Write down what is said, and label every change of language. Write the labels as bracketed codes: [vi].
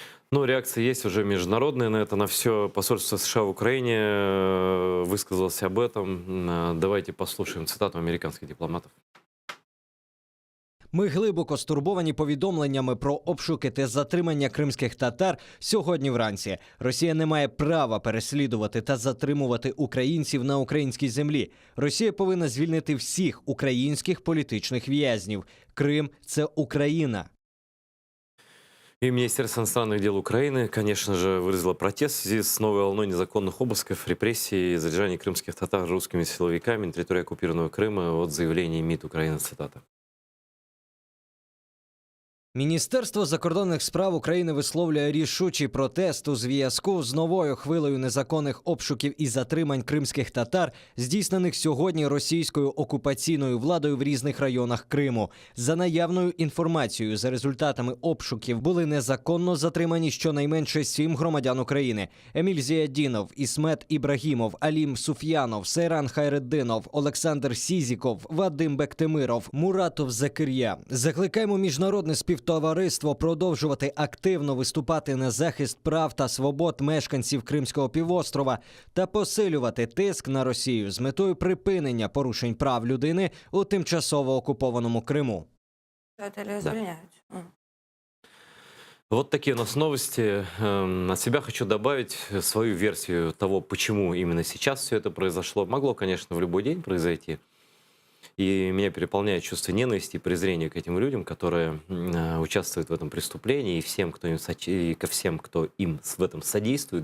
[ru] Ну, реакция есть уже международная на это, на все. Посольство США в Украине высказалось об этом. Давайте послушаем цитату американских дипломатов. [uk] Ми глибоко стурбовані повідомленнями про обшуки та затримання кримських татар сьогодні вранці. Росія не має права переслідувати та затримувати українців на українській землі. Росія повинна звільнити всіх українських політичних в'язнів. Крим – це Україна. [ru] И Министерство иностранных дел Украины, конечно же, выразило протест в связи с новой волной незаконных обысков, репрессий и задержаний крымских татар русскими силовиками на территории оккупированного Крыма. Вот заявление МИД Украины, цитата. [uk] Міністерство закордонних справ України висловлює рішучий протест у зв'язку з новою хвилею незаконних обшуків і затримань кримських татар, здійснених сьогодні російською окупаційною владою в різних районах Криму. За наявною інформацією, за результатами обшуків були незаконно затримані щонайменше 7 громадян України. Еміль Зіядінов, Ісмет Ібрагімов, Алім Суф'янов, Сейран Хайреддинов, Олександр Сізіков, Вадим Бектимиров, Муратов Закир'я. Закликаємо міжнародне співтовариство продовжувати активно виступати на захист прав та свобод мешканців Кримського півострова та посилювати тиск на Росію з метою припинення порушень прав людини у тимчасово окупованому Криму. [ru] Это разделяют. Вот такие у нас новости. От себя хочу добавить свою версию того, почему именно сейчас все это произошло. Могло, конечно, в любой день произойти. И меня переполняет чувство ненависти и презрения к этим людям, которые участвуют в этом преступлении, и всем, кто им и ко всем, кто им в этом содействует.